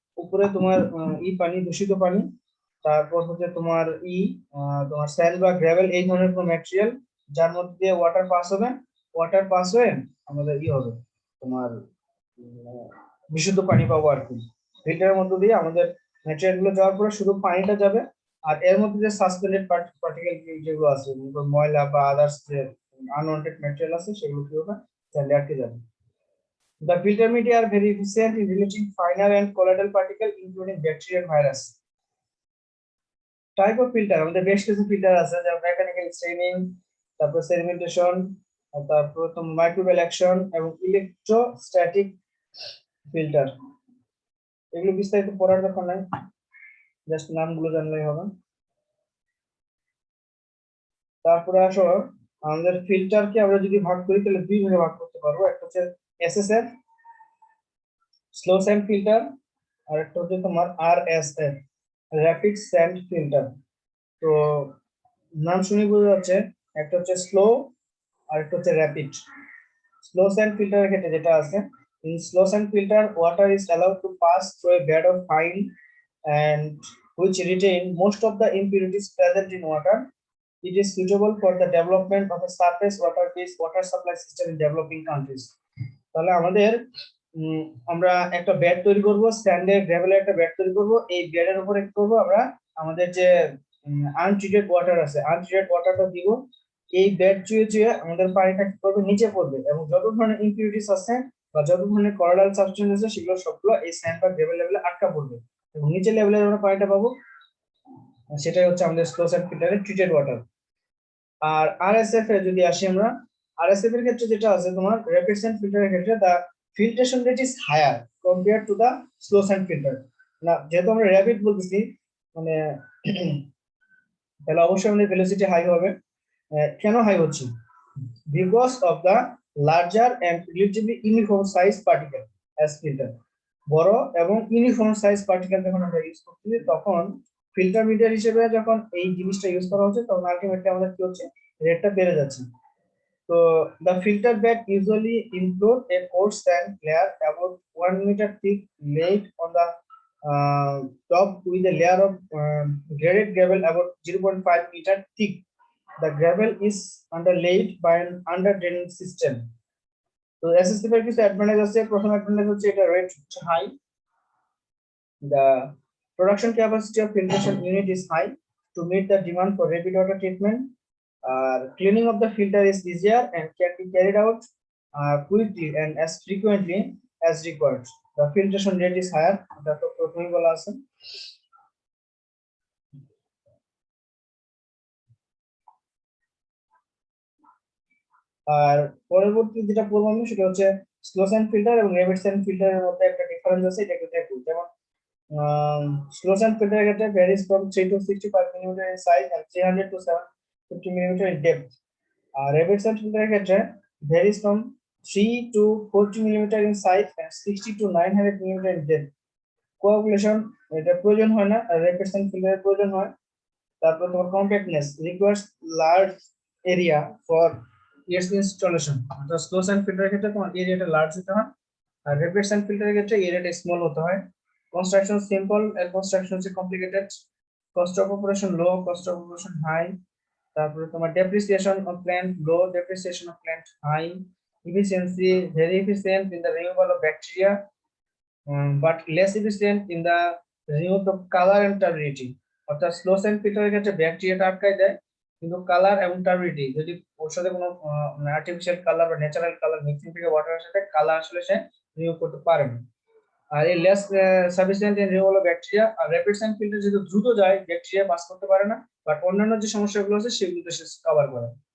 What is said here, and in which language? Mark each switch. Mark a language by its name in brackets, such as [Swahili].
[Bangla] উপরে তোমার ই পানি, দূষিত পানি, তারপর হচ্ছে তোমার তোমার স্যান্ড বা গ্রাভেল, এই ধরনের কোনো ম্যাটেরিয়াল যার মধ্যে দিয়ে ওয়াটার পাস হবে, ওয়াটার পাস হয়ে আমাদের ই হবে তোমার বিশুদ্ধ পানি পাবো আর কি। ফিল্টারের মধ্যে দিয়ে আমাদের ম্যাটেরিয়াল গুলো যাওয়ার পরে শুধু পানিটা যাবে, আর এর মধ্যে যে সাসপেন্ডেড পার্টিকেল যেগুলো আছে, ময়লা বা আদার্স যে আনওয়ান্টেড ম্যাটেরিয়াল আছে সেগুলো কি হবে, তাহলে আটকে যাবে। [English] The filter media are very efficient in releasing finer and colloidal particles, including bacteria and virus. Type of filter [Bangla] আমাদের বেশ কিছু ফিল্টার আছে, যেমন মেকানিক্যাল স্টেনিং, তারপর সেডিমেন্টেশন, তারপর তোমার মাইক্রোবিয়াল অ্যাকশন এবং ইলেকট্রোস্ট্যাটিক ফিল্টার। এগুলো বিস্তারিত পড়ার দরকার নাই, জাস্ট নামগুলো জানলেই হবে। তারপরে আসো আমাদের ফিল্টারকে আমরা যদি ভাগ করি তাহলে দুই ভাগে ভাগ করতে পারবো, একটা হচ্ছে এসএসএফ স্লো স্যান্ড ফিল্টার, আর একটা হচ্ছে তোমার আরএসএফ র্যাপিড স্যান্ড ফিল্টার। তো নাম শুনে বোঝা যাচ্ছে একটা হচ্ছে স্লো আর একটা হচ্ছে র্যাপিড। স্লো স্যান্ড ফিল্টারের ক্ষেত্রে যেটা আছে, [English] in slow sand filter water is allowed to pass through a bed of fine and which retain most of the impurities present in water. It is suitable for the development of a surface water-based water supply system in developing countries. [Bangla] তাহলে আমাদের আমরা একটা bed তৈরি করব, স্যান্ডের গ্রাভেলের একটা bed তৈরি করব। এই বেডের উপরে কি করব আমরা, আমাদের যে আনট্রিটেড ওয়াটার আছে, আনট্রিটেড ওয়াটারটা দিব। এই বেড চুয়ে চুয়ে আমাদের পানিটা কি করবে, নিচে পড়বে, এবং যত ধরনের ইম্পিউরিটিস আছে বা যত ধরনের কলোইডাল সাবস্টেন্স আছে সেগুলো সবগুলো এই স্যান্ড বা গ্রাভেল লেভেলে আটকা পড়বে, এবং নিচে লেভেলে আমরা পানিটা পাবো। সেটাই হচ্ছে আমাদের স্লো স্যান্ড ফিল্টারের ট্রিটেড ওয়াটার। আর আরএসএফ এ যদি আসি আমরা, আরএসএফ এর ক্ষেত্রে যেটা আছে তোমার র্যাপিড স্যান্ড ফিল্টারের ক্ষেত্রে [English] The filtration rate is higher compare to the slow sand filter. [Bangla] না, যেহেতু আমরা র্যাপিড বলতেছি মানে তাহলে অবশ্যই আমাদের ভেলোসিটি হাই হবে। কেন হাই হচ্ছে? [English] Because of the larger and relatively uniform size particle as filter. [Bangla] বড় এবং ইউনিফর্ম সাইজ পার্টিকেল যখন আমরা ইউজ করতেছি, তখন ফিল্টার মিডিয়ার হিসেবে যখন এই জিনিসটা ইউজ করা হচ্ছে, তখন আলটিমেটলি আমাদের কি হচ্ছে, রেটটা বেড়ে যাচ্ছে। [English] তো the filter bed usually include a coarse sand layer about 1 meter thick laid on the top with a layer of graded gravel about 0.5 meter thick. The gravel is underlaid by an under draining system. [Bangla] তো SSF এর কিছু advantage আছে। প্রথম advantage হচ্ছে এটা rate high. [English] The production capacity of filtration unit is high to meet the demand for rapid water treatment. Cleaning of the filter is easier and can be carried out quickly and as frequently as required. The filtration rate is higher. [Bangla] That তো প্রথমেই বলা আছে। আর পরবর্তী যেটা বলবো আমি সেটা হচ্ছে স্লো স্যান্ড ফিল্টার এবং র্যাপিড স্যান্ড ফিল্টারের মধ্যে একটা ডিফারেন্স আছে, এটা একটু দেখো। যেমন স্লো স্যান্ড ফিল্টারের ক্ষেত্রে [English] Varies from 3 to 65 mm in size and 300 to 750 mm in depth. Rapid sand filter ক্ষেত্রে varies from 3 to 40 mm in size and 60 to 900 mm in depth. [Bangla] Coagulation এটা প্রয়োজন হয় না, আর rapid sand filter প্রয়োজন হয়। তারপর তোমার [English] compactness requires large area for its installation. [Bangla] তো স্লো স্যান্ড ফিল্টারের ক্ষেত্রে তোমার এরিয়াটা লার্জ হতে হয়, আর rapid sand ফিল্টারের ক্ষেত্রে এরিয়াটা স্মল হতে হয়। [English] Construction simple and construction is complicated. Cost of operation low, cost of operation high. [Bangla] তারপরে তোমার [English] depreciation of plant low, depreciation of plant high. Efficiency very efficient in the removal of bacteria, but less efficient in the removal of color and turbidity. [Bangla] অর্থাৎ slow sand ফিল্টারের ক্ষেত্রে ব্যাকটেরিয়াটা আটকায় দেয়, কিন্তু colour এবং turbidity যদি ওর সাথে কোনো আর্টিফিশিয়াল কালার বা ন্যাচারাল কালার মিক্সিং থেকে ওয়াটারের সাথে কালার আসলে সে রিমুভ করতে পারে না। আর এই [English] Less sufficient in removal of bacteria. [Bangla] আর rapid sand filter যেহেতু দ্রুত যায়, ব্যাকটেরিয়া পাস করতে পারে না, বাট অন্যান্য যে সমস্যাগুলো আছে সেগুলো সে কভার করে।